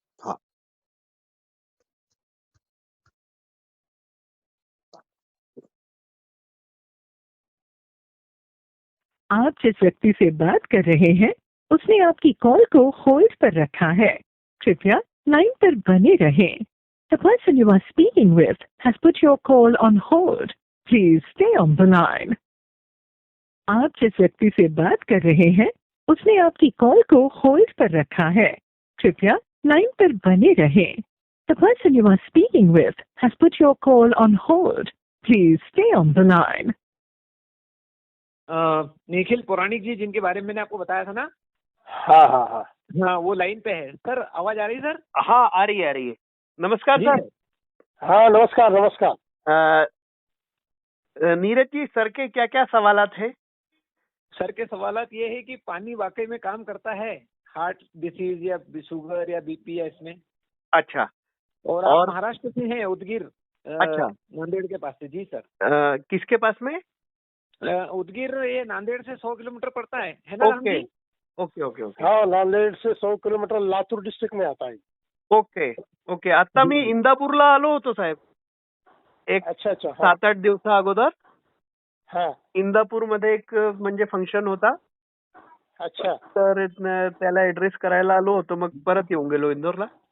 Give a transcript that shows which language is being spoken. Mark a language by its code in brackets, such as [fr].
[hi] हाँ आप जिस व्यक्ति से बात कर रहे हैं उसने आपकी कॉल को होल्ड पर रखा है। कृपया लाइन पर बने रहें। [en] The person you are speaking with has put your call on hold. Please stay on the line. [hi] आप जिस व्यक्ति से बात कर रहे हैं उसने आपकी कॉल को होल्ड पर रखा है। कृपया लाइन पर बने रहें। [en] The person you are speaking with has put your call on hold. Please stay on the line. [hi] Nikhil पौराणिक जी जिनके बारे में मैंने आपको बताया था ना। हाँ हाँ हाँ हाँ वो लाइन पे है सर। आवाज आ रही है सर? हाँ, आ रही है आ रही है। नमस्कार जी सर। सर। हाँ नमस्कार नमस्कार। नीरज जी, सर के क्या क्या सवालात हैं? सर के सवालात ये है कि पानी वाकई में काम करता है हार्ट डिसीज या शुगर या बीपी या इसमें? अच्छा। और आप महाराष्ट्र से हैं, उदगीर अच्छा। नांदेड़ के पास से। जी सर। किसके पास में? उदगीर ये नांदेड़ से 100 किलोमीटर पड़ता है ना राम [en] okay [hi] जी? [en] okay okay okay [hi] हाँ नांदेड से 100 किलोमीटर लातूर डिस्ट्रिक्ट में आता है। [en] Okay okay. [mr] आता मी इंदापूरला आलो होतो साहेब, एक [hi] अच्छा अच्छा हाँ [mr] 7-8 दिवसा अगोदर. [hi] हाँ [mr] इंदापूरमध्ये एक म्हणजे फंक्शन होता, [hi] अच्छा. [mr] तर त्याला ऍड्रेस करायला आलो होतो, मग परत येऊन गेलो इंदोरला.